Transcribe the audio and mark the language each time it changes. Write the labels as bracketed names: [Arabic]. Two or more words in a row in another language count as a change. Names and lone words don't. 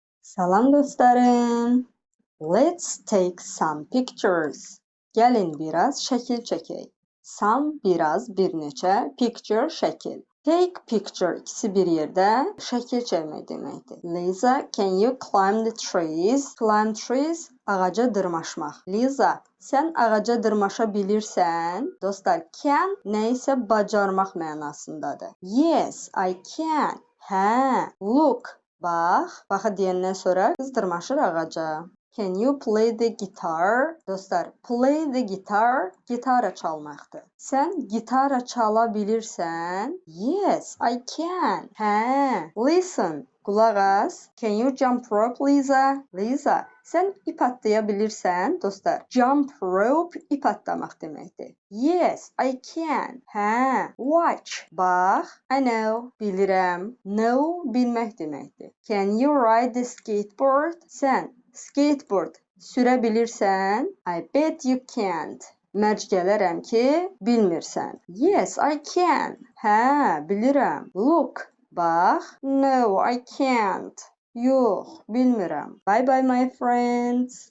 [Azerbaijani] Salam dostlarım. [English] Let's take some pictures. [Azerbaijani] Gəlin biraz şəkil çəkək. Some biraz bir neçə, picture şəkil. [English] Take picture [Azerbaijani] ikisi bir yerdə şəkil çəkmək deməkdir. [English] Liza, can you climb the trees? Climb trees [Azerbaijani] ağaca dırmaşmaq. Liza, sən ağaca dırmaşa bilirsən? Dostlar, can nə isə bacarmaq mənasındadır. [English] Yes, I can. Hə, look. [Azerbaijani] Bax, baxa deyəndən sonra qız dırmaşır ağaca. [English] Can you play the guitar? Dostlar, play the guitar [Azerbaijani] gitara çalmaqdır. Sən gitara çala bilirsən? [English] Yes, I can. Hə, listen. [Azerbaijani] Qulaq as. [English] Can you jump rope, Liza? [Azerbaijani] Liza, sən ip atlaya bilirsən? Dostlar, [English] jump rope [Azerbaijani] ip atlamaq deməkdir. [English] Yes, I can. Hə, watch. [Azerbaijani] Bax, [English] I know. [Azerbaijani] Bilirəm. Know bilmək deməkdir. [English] Can you ride the skateboard? [Azerbaijani] Sən skateboard sürə bilirsən? [English] I bet you can't. [Azerbaijani] Mərc gələrəm ki, bilmirsən. [English] Yes, I can. [Azerbaijani] Hə, bilirəm. Look. Bax. [English] No, I can't. [Azerbaijani] Yox, bilmirəm. [English] Bye bye my friends.